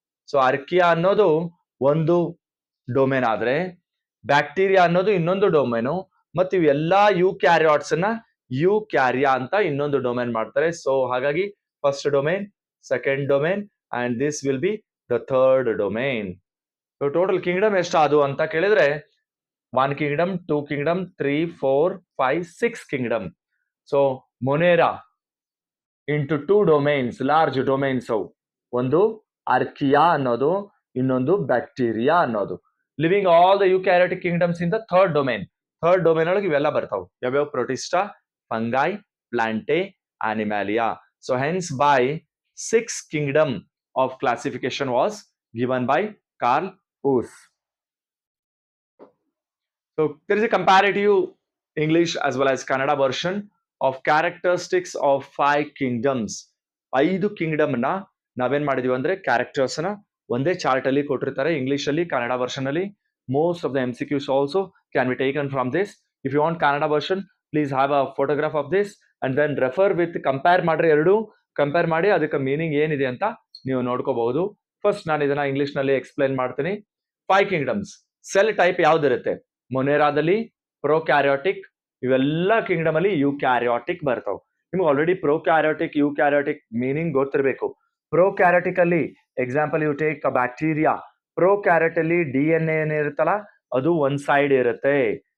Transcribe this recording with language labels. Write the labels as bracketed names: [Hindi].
[Kannada] So archaea ಅನ್ನೋದು ಒಂದು domain ಆದ್ರೆ ಬ್ಯಾಕ್ಟೀರಿಯಾ ಅನ್ನೋದು ಇನ್ನೊಂದು ಡೊಮೇನು, ಮತ್ತು ಇವೆಲ್ಲಾ ಯೂಕ್ಯಾರಿಯಾಟ್ಸ್ ಅನ್ನ ಯೂಕ್ಯಾರಿಯಾ ಅಂತ ಇನ್ನೊಂದು ಡೊಮೇನ್ ಮಾಡ್ತಾರೆ. ಸೊ ಹಾಗಾಗಿ first domain, second domain [English] and this will be the third domain. So total kingdom [Kannada] ಎಷ್ಟು ಅದು ಅಂತ ಕೇಳಿದ್ರೆ [English] 1 kingdom, 2 kingdom, 3, 4, 5, 6 kingdom. So Monera into 2 domains, large domains ಅವು. [Kannada] ಒಂದು ಆರ್ಕಿಯಾ ಅನ್ನೋದು, ಇನ್ನೊಂದು ಬ್ಯಾಕ್ಟೀರಿಯಾ ಅನ್ನೋದು. [English] Living all the eukaryotic kingdoms in the third domain. [Kannada] Third domain ಒಳಗೆ ಇವೆಲ್ಲ ಬರ್ತಾವೆ. ಯಾವ್ಯಾವ? Protista, fungi, ಪ್ಲಾಂಟೆ, ಆನಿಮ್ಯಾಲಿಯಾ. [English] So hence by 6 kingdom of classification was given by Carl Woese. So there is a comparative English as well as Kannada version of characteristics of 5 kingdoms. [Kannada] 5 kingdom ನ ನಾವೇನ್ ಮಾಡಿದೀವಿ ಅಂದ್ರೆ characters ನ ಒಂದೇ ಚಾರ್ಟ್ ಅಲ್ಲಿ ಕೊಟ್ಟಿರ್ತಾರೆ, English ಅಲ್ಲಿ, Kannada version ಅಲ್ಲಿ. [English] Most of the MCQs also can be taken from this. If you want Kannada version, please have a photograph of this and then refer with, [Kannada] compare ಮಾಡ್ರಿ, ಎರಡು ಕಂಪೇರ್ ಮಾಡಿ ಅದಕ್ಕೆ ಮೀನಿಂಗ್ ಏನಿದೆ ಅಂತ ನೀವು ನೋಡ್ಕೋಬಹುದು. ಫಸ್ಟ್ ನಾನು ಇದನ್ನ ಇಂಗ್ಲಿಷ್ ನಲ್ಲಿ ಎಕ್ಸ್ಪ್ಲೈನ್ ಮಾಡ್ತೀನಿ. 5 kingdoms. Cell type ಯಾವ್ದಿರುತ್ತೆ? ಮೊನೆರಾದಲ್ಲಿ ಪ್ರೊಕ್ಯಾರಿಯೋಟಿಕ್, ಇವೆಲ್ಲ ಕಿಂಗ್ಡಮ್ ಅಲ್ಲಿ ಯುಕ್ಯಾರಿಯೋಟಿಕ್ ಬರ್ತಾವ. ನಿಮ್ಗೆ ಆಲ್ರೆಡಿ ಪ್ರೊಕ್ಯಾರಿಯೋಟಿಕ್, ಯುಕ್ಯಾರಿಯೋಟಿಕ್ ಮೀನಿಂಗ್ ಗೊತ್ತಿರಬೇಕು. ಪ್ರೊಕ್ಯಾರಿಯೋಟಿಕ್ ಅಲ್ಲಿ [English] Example you take a bacteria. [Kannada] Prokaryote ಅಲ್ಲಿ DNA ಏನಿರುತ್ತಲ್ಲ ಅದು ಒನ್ ಸೈಡ್ ಇರುತ್ತೆ.